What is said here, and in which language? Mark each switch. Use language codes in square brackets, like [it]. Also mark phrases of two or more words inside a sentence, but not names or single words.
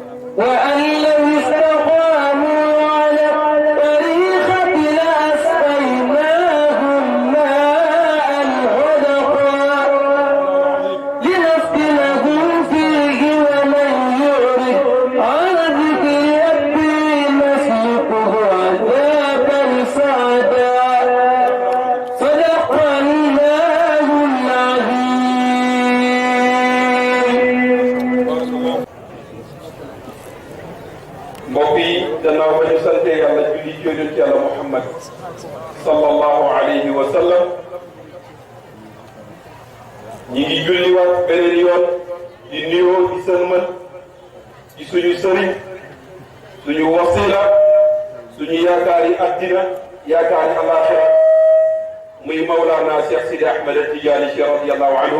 [ar] وأن لو استقاموا على الطريقة لأسقيناهم ماء غدقا لنفتنهم فيه ومن يعرض عن ذكر ربه نسلكه عذابا صعدا صدق الله العظيم. [wo] mbokk yi gannaaw ba ñu sante yàlla julli ci yonent yàlla Muhammad [ar] صلى الله عليه وسلم [wo] ñi ngi julliwaat beneen yoon di nuyoo di sëlmal ci suñu sëriñ suñu wasila suñu yaakaari addina yaakaari alaxira muy Mawlana Cheikh Sidi Ahmed Tidiane Chérif [ar] رضي الله عنه.